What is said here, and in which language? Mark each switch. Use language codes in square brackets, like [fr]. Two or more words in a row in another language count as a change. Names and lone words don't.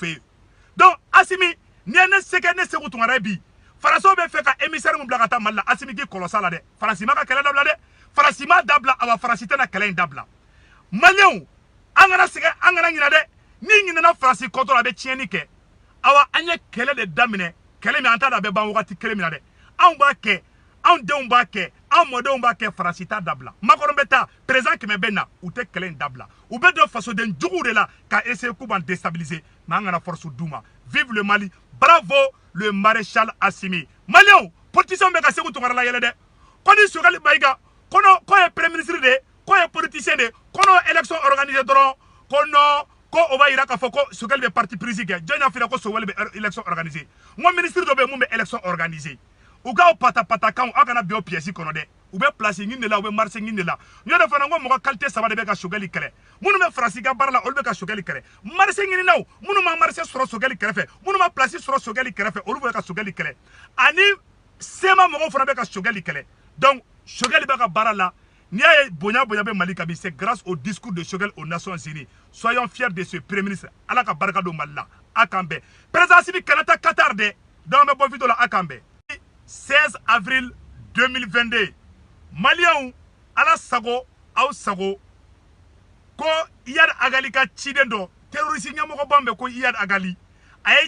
[bm] fɛ donc Assimi ni ne sɛgɛ ne Segu Tunkara bi Faransiw bɛ fɛ ka émissaire mun bila ka taa Mali la Assimi k'i kɔlɔsa la dɛ Faransi ma ka kɛlɛ dabila dɛ Faransi ma dabila awa Faransi tɛna kɛlɛ in dabila Maliens an kana sɛgɛ an kana ɲinɛ dɛ ni ɲinɛna Faransi kɔtɔ la a bɛ tiɲɛni kɛ awa an ye kɛlɛ de daminɛ kɛlɛ min an t'a dɔn a bɛ ban wagati kelen min na dɛ anw b'a kɛ anw denw b'a kɛ anw mɔdenw b'a kɛ Faransi t'a dabila Macron bɛ taa président kɛmɛ bɛ na u tɛ kɛlɛ in dabila u bɛ don fasoden juguw de la ka essayer k'u b'an déstabiliser mais an kana force d'u ma [fr] vive le Mali bravo le maréchal Assimi Maliens politiciens [bm] bɛ ka Segu Tunkara la yɛlɛ dɛ ko ni Sogɛli Mayiga ko ye [fr] premier ministre [bm] de ko ye politicien de ko n'o élection organisée dɔrɔn ko non ko o b'a yira k'a fɔ ko Sogɛli bɛ [fr] parti prise [bm] kɛ jɔn y'a f'i ko Sogɛli bɛ [fr] élection organisée [bm] n ko ministre dɔ bɛ yen mun bɛ [fr] élection organisée [bm] u k'aw pata-patakanw aw kana bin o pièce kɔnɔ dɛ u bɛ place ɲini de la u bɛ marché ɲini de la n y'o de fana n ko mɔgɔ qualité saba de bɛ ka Sogɛli kɛlɛ minnu bɛ Faransi ka baara la olu bɛ ka Sogɛli kɛlɛ marché ɲininaw minnu ma marché sɔrɔ Sogɛli kɛrɛfɛ minnu ma place sɔrɔ Sogɛli kɛrɛfɛ olu bɛ ka Sogɛli kɛlɛ ani sema mɔgɔw fana bɛ ka Sogɛli kɛlɛ donc Sogɛli bɛ ka baara la n'i y'a ye bonya bɛ Mali kan bi [fr] c'est grâce au discours de Sogɛli aux Nations Unies soyons fiers de ce premier ministre [bm] Ala ka barika don Mali la a k'an bɛn président Assimi Kanata Qatar dɛ donc an bɛ bɔ vidéo la a k'an bɛn 16 avril 2022 Maliens ala sago aw sago ko Iyad Agali ka ciden dɔ terroriste ɲɛmɔgɔba bɛ ko Iyad Agali a ye